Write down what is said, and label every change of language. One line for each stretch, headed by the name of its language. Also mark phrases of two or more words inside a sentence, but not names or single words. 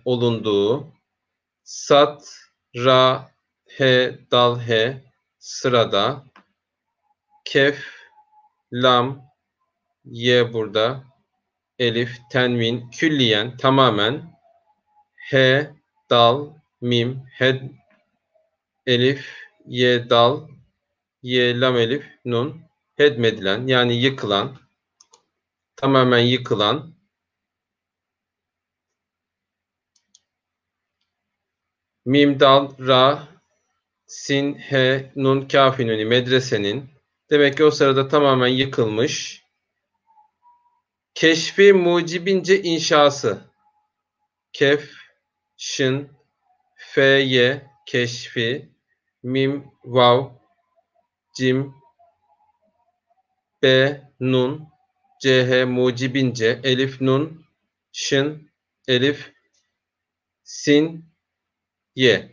Turkish: olunduğu, sat, ra, he, dal, he sırada, kef, lam, ye burada, elif, tenvin, külliyen, tamamen, he, dal, mim, hed, elif, ye, dal, ye, lam, elif, nun, hedmedilen yani yıkılan, tamamen yıkılan, mim, dal, ra, sin, he, nun, kafinuni medresenin demek ki o sırada tamamen yıkılmış. Keşfi mucibince inşası. Kef, şın, fe, ye, keşfi, mim, vav, cim, be, nun, ch, mucibince, elif, nun, şın, elif, sin, ye.